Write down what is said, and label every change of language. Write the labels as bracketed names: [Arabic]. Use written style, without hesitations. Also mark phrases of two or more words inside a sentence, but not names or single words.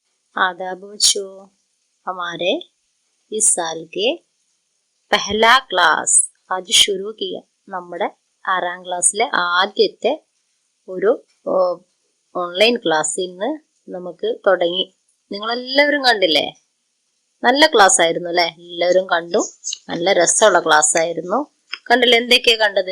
[Hindi] आदाब बच्चों, हमारे इस साल के पहला क्लास आज शुरू किया. [Malayalam] നമ്മുടെ 6ാം ക്ലാസ്സിലെ ആദ്യത്തെ ഒരു ഓൺലൈൻ ക്ലാസ് ഇന്ന് നമുക്ക് തുടങ്ങി. നിങ്ങളെല്ലാവരും കണ്ടില്ലേ? നല്ല ക്ലാസ് ആയിരുന്നു അല്ലേ? എല്ലാവരും കണ്ടു. നല്ല രസമുള്ള ക്ലാസ് ആയിരുന്നു. കണ്ടില്ലേ? എന്തൊക്കെയാ കണ്ടത്?